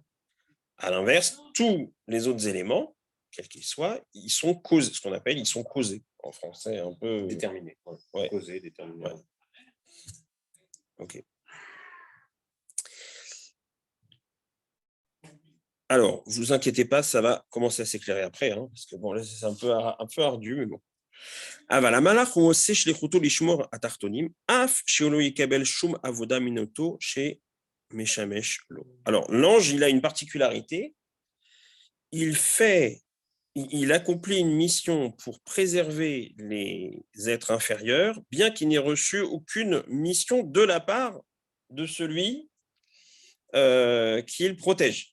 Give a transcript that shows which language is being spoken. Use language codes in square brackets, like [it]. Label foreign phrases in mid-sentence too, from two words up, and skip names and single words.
[fr] À l'inverse, tous les autres éléments, quels qu'ils soient, ils sont causés, ce qu'on appelle, ils sont causés. En français, un peu Déterminé. Ouais. Causé, déterminé. Ouais. Ok. Alors, ne vous inquiétez pas, ça va commencer à s'éclairer après, hein, parce que bon, là, c'est un peu ardu, mais bon. [he] אבל המלאך הוא עושה שליחותו לשמור התחתונים, אף שהוא לא יקבל שום עבודה מנותו שמשמש לו. [fr] Alors, l'ange, il a une particularité. Il accomplit une mission pour préserver les êtres inférieurs, bien qu'il n'ait reçu aucune mission de la part de celui qu'il protège.